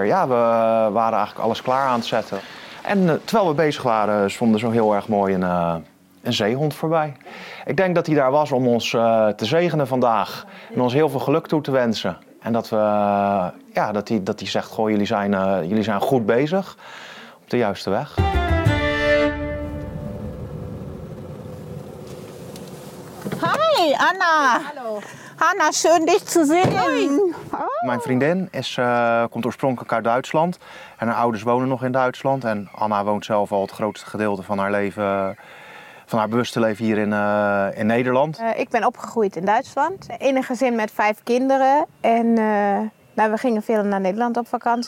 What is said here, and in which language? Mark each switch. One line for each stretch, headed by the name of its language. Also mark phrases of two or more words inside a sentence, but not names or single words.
Dutch: Ja, we waren eigenlijk alles klaar aan het zetten. En terwijl we bezig waren, zwom er zo heel erg mooi een zeehond voorbij. Ik denk dat hij daar was om ons te zegenen vandaag. En ons heel veel geluk toe te wensen. En dat hij zegt, goh, jullie zijn goed bezig. Op de juiste weg. Hi, Anna. Hallo.
German: Anna, schön dich zu sehen.
Dutch: Mijn vriendin komt oorspronkelijk uit Duitsland. En haar ouders wonen nog in Duitsland. En Anna woont zelf al het grootste gedeelte van haar leven, van haar bewuste leven hier in Nederland. Ik ben opgegroeid in Duitsland, in een gezin met 5 kinderen. En we gingen veel naar Nederland op vakantie.